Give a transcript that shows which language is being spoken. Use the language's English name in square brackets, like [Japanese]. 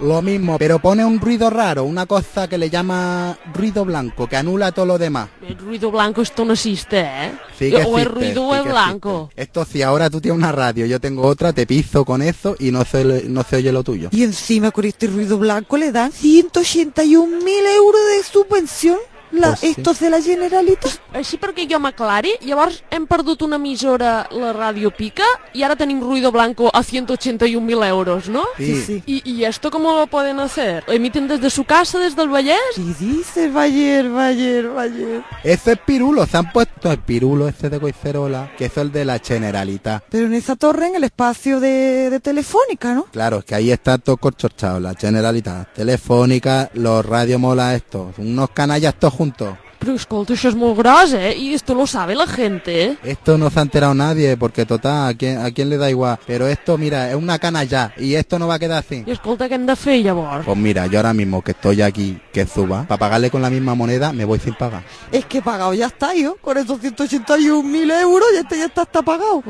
[Spanish] Lo mismo, pero pone un ruido raro, una cosa que le llama ruido blanco, que anula todo lo demás. El ruido blanco, esto no existe, ¿eh? Sí que existe, o el ruido sí es blanco. Existe. Esto sí, ahora tú tienes una radio, yo tengo otra, te piso con eso y no se oye lo tuyo. Y encima con este ruido blanco le dan 181.000 euros de subvención. La, pues esto sí. De la Generalitat. [Catalan] Així perquè jo m'aclari, llavors hem perdut una emissora, la Ràdio Pica, i ara tenim [Spanish] ruido blanco [Catalan] a 181.000 euros, no? [Spanish] Sí, sí. [Catalan] I [Spanish] esto [Catalan] com lo poden [Spanish] hacer? ¿Emiten des de su casa, des del Vallès? Sí, dice Vallès, Vallès, Vallès. Ese es Pirulo, se han puesto el Pirulo ese de Coicerola, que es el de la Generalitat. Pero en esa torre, en el espacio de Telefónica, ¿no? Claro, es que ahí está todo corchorchado, la Generalitat, Telefónica, los Radio Mola estos, unos canallas todos juntos. [Catalan] Pero escolta, això és molt gros, eh? I [Spanish] esto lo sabe la gente. Esto no se ha enterado nadie, porque total, a quién le da igual. Pero esto, mira, es una canalla, y esto no va a quedar así. [Catalan] I escolta, [Spanish] ¿qué [Catalan] hem de fer, llavors? [Spanish] Pues mira, yo ahora mismo que estoy aquí, que suba, para pagarle con la misma moneda, me voy sin pagar. Es que pagado ya está, yo, con esos 181.000 euros, ya está pagado.